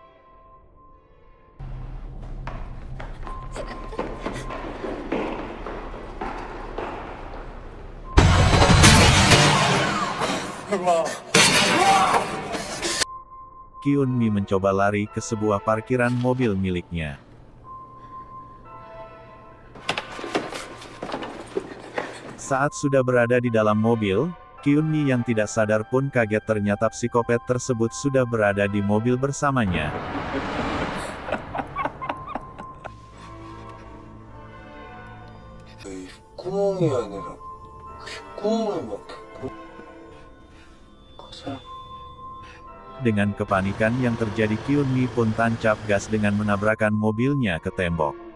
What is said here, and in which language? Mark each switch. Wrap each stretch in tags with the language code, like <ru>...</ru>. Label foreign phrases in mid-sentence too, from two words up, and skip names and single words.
<id>Kyun-mi mencoba lari ke sebuah parkiran mobil miliknya. Saat sudah berada di dalam mobil, Kyun-mi yang tidak sadar pun kaget ternyata psikopat tersebut sudah berada di mobil bersamanya.</id> <ko>구멍이 아니라 구멍을 막</ko> <id>Dengan kepanikan yang terjadi, Kyun-mi pun tancap gas dengan menabrakkan mobilnya ke tembok.</id>